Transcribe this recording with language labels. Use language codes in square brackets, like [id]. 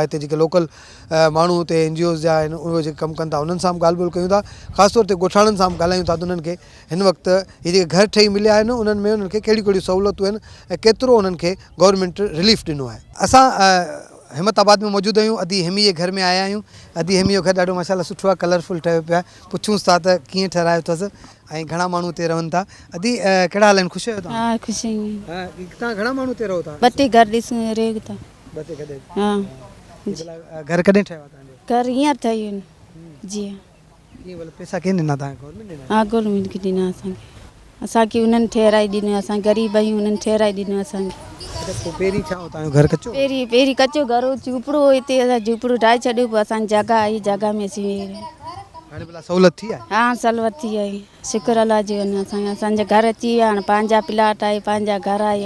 [sd] हिते जेके लोकल माण्हू हिते NGOs जा आहिनि उहे जेके कमु कनि था उन्हनि सां बि ॻाल्हि ॿोल कयूं था। ख़ासि तौर ते ॻोठाणनि सां बि ॻाल्हायूं था त उन्हनि खे हिन वक़्तु इहे जेके घर ठही मिलिया आहिनि उन्हनि में उन्हनि खे कहिड़ियूं कहिड़ियूं सहूलियतूं आहिनि ऐं केतिरो उन्हनि खे गवर्नमेंट रिलीफ ॾिनो आहे। असां हिम्मताबाद में मौजूदु आहियूं, अदी हेमी जे घर में आया आहियूं। अदी हेमी जो घर ॾाढो माशाल्लाह सुठो आहे, कलरफुल ठहियो पियो आहे। पुछूंसि था त कीअं ठहिरायो अथसि ऐं घणा माण्हू हिते रहनि था। अदी कहिड़ा हाल आहिनि, ख़ुशि आहियो तव्हां? [hi] हाँ खुश हैं। [sd] तव्हां घणा माण्हू हिते रहो था? 32 घर ॾिसूं रेग था। 32 कॾहिं? हाँ घर कॾहिं ठहियो आहे तव्हांजो? घर हींअर ठही आहिनि। जी ईअं भले पैसा केरु ॾिना तव्हांखे, गवर्नमेंट ॾिना? हाँ गवर्नमेंट खे ॾिना असांखे उन्हनि ठहिराए ॾिनो, असां ग़रीब आहियूं, उन्हनि ठहिराए ॾिनो असांखे। पोइ पहिरीं छा हो तव्हांजो घर कचो? पहिरीं कचो घर हो, झूपड़ो हो। हिते असां झूपड़ो ठाहे छॾियो, पोइ असांजी जॻह आई, जॻह में असीं वेही रहिया। हाणे भला सहूलियत थी आहे? हाँ सहूलियत थी आई, शुक्र अल्लाह जी। असांजा घर अची विया, हाणे पंहिंजा प्लाट आहे, पंहिंजा घर आहे।